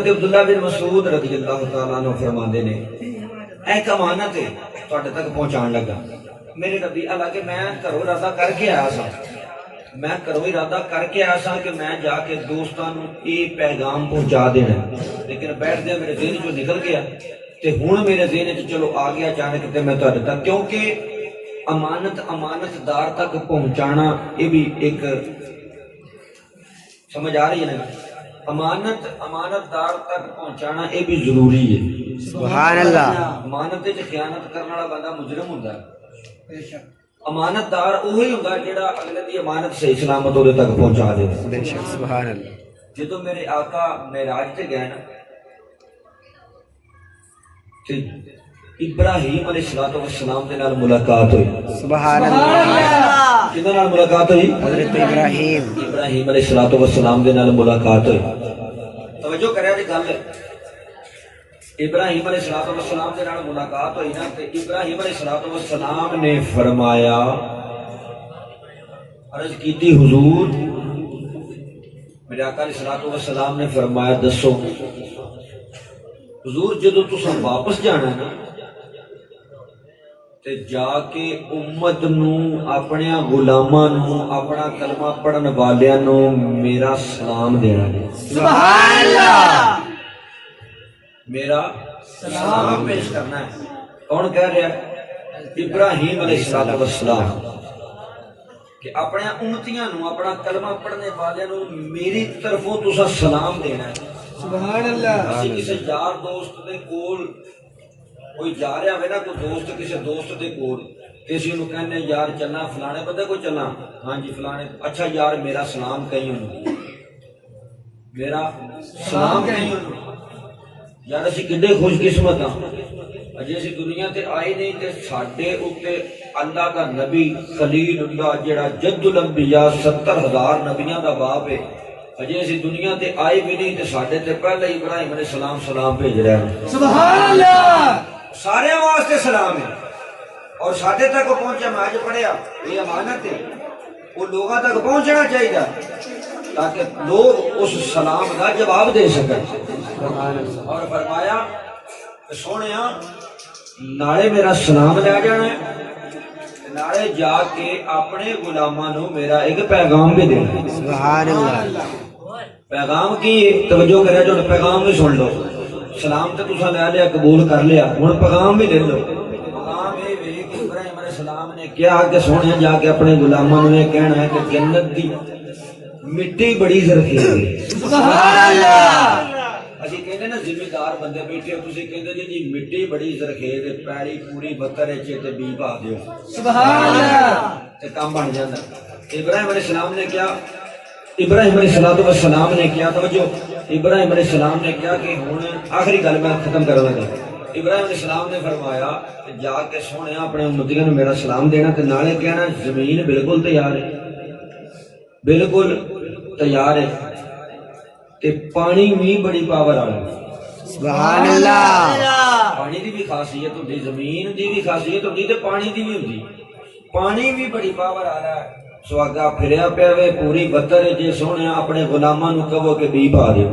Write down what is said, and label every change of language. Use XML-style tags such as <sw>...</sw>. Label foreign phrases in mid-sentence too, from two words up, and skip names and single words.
<pa>عبداللہ بن مسعود</pa> <ar>رضی اللہ تعالیٰ عنہ</ar> <pa>فرماندے نے ایک امانت ہے تواڈے تک پہنچان لگا میرے نبی حالانکہ میں گھروں ارادہ کر کے آیا سا میں گھروں ارادہ کر کے آیا سا کہ میں جا کے دوستاں نوں یہ پیغام پہنچا دینا لیکن بیٹھدے میرے ذہن چوں نکل گیا تے ہن میرے ذہن وچ چلو آ گیا اچانک تے میں تواڈے تک کیونکہ امانت دار تک پہنچانا یہ بھی ایک سمجھ آ رہی ہے نا امانت دار تک پہنچانا یہ بھی ضروری ہے</pa> <ar>سبحان اللہ</ar> <pa>امانت وچ خیانت کرنے والا بندہ مجرم ہوندا ہے امانت دار وہی ہوندا جڑا اگلے دی امانت صحیح سلامت اودے تک پہنچا دے</pa> <ur>بے شک</ur> <ar>سبحان اللہ</ar> <pa>جدوں میرے آقا معراج تے گئے نا تے ابراہیم</pa> <ar>علیہ السلام</ar> <pa>دے نال ملاقات ہوئی</pa> <ar>سبحان اللہ</ar> <pa>کدے نال ملاقات ہوئی حضرت ابراہیم</pa> <ar>علیہ السلام</ar> <pa>دے نال ملاقات ہوئی توجہ کریا جی گل ابراہیم</pa> <ar>علیہ السلام</ar> <pa>دے نال ملاقات ہوئی نا تے ابراہیم</pa> <ar>علیہ السلام</ar> <pa>نے فرمایا عرض کیتی حضور میرے آقا</pa> <ar>علیہ السلام</ar> <pa>نے فرمایا دسو حضور جدو تساں واپس جانا نا تے جا کے امت نو اپنے غلاماں نو اپنا کلمہ پڑھن والیاں نو میرا سلام دینا ہے</pa> <ar>سبحان اللہ</ar> <pa>میرا سلام پیش کرنا ہے کون کہہ رہا ہے ابراہیم</pa> <ar>علیہ السلام</ar> <pa>کہ اپنے امتیاں نو اپنا کلمہ پڑھنے والیاں نو میری طرفوں تساں سلام دینا ہے</pa> <ar>سبحان اللہ</ar> <pa>اسی کسی یار دوست دے کول کوئی جا رہا ہوئے نا کوئی دوست کسی دوست دے کول کسی نو کہنے یار چلنا فلانے بندے کو چلنا ہاں جی فلانے اچھا یار میرا سلام کہیں انہوں میرا سلام کہیں انہوں یار اسی کڈے خوش قسمت ہاں اجے اسی دنیا تے آئے نہیں تے ساڈے اوتے اللہ دا نبی خلیل اللہ جڑا</pa> <ar>جد الانبیاء</ar> <pa>70,000 نبیاں دا باپ ہے اجے اسی دنیا تے آئے بھی نہیں تے ساڈے تے پہلے ابراہیم</pa> <ar>علیہ السلام</ar> <pa>سلام بھیج رہے ہیں</pa> <ar>سبحان اللہ</ar> <pa>سارے واسطے سلام ہے اور ساڈے تک پہنچا میں اج پڑھیا یہ امانت ہے</pa> <ur>وہ لوگوں تک پہنچنا چاہیے تاکہ لوگ اس سلام کا جواب دے سکیں اور فرمایا کہ</ur> <pa>سونیا نالے میرا سلام لے جانا ہے نالے جا کے اپنے غلاماں نو میرا ایک پیغام بھی دینا</pa> <ar>سبحان اللہ</ar> <pa>پیغام کی توجہ کرے جو پیغام بھی سن لو سلام تے تساں لے لیا قبول کر لیا ہن پیغام بھی لے لو پیغام اے وی کہ ابراہیم</pa> <ar>علیہ السلام</ar> <pa>نے کیا کہ سونے جا کے اپنے غلاماں نے کہنا ہے کہ جنت دی مٹی بڑی زرخیز ہے</pa> <ar>سبحان اللہ</ar> <pa>اسی کہندے نا ذمہ دار بندے بیٹھے ہو تسی کہندے جی مٹی بڑی زرخیز ہے پیڑی پوری بتر تے بی پا دیو</pa> <ar>سبحان اللہ</ar> <pa>تے کام بن جاندا ابراہیم</pa> <ar>علیہ السلام</ar> <pa>نے کیا ابراہیم</pa> <ar>علیہ السلام</ar> <pa>نے کیا توجہ ابراہیم</pa> <ar>علیہ السلام</ar> <pa>نے کیا کہ ہن آخری گل میں ختم کرنا گا ابراہیم</pa> <ar>علیہ السلام</ar> <pa>نے فرمایا کہ جا کے سونے اپنے امتیاں نوں میرا سلام دینا تے نالے کہنا زمین بالکل تیار ہے بالکل تیار ہے تے پانی بھی بڑی پاور والا</pa> <ar>سبحان اللہ</ar> <pa>پانی دی بھی خاصیت ہوندی زمین دی بھی خاصیت ہوندی تے پانی دی بھی ہوندی پانی بھی بڑی پاور والا ہے سواگا پھریا پیا وے پوری بتر جے سونے اپنے غلاماں نوں کہو کہ بی پا دیو</pa>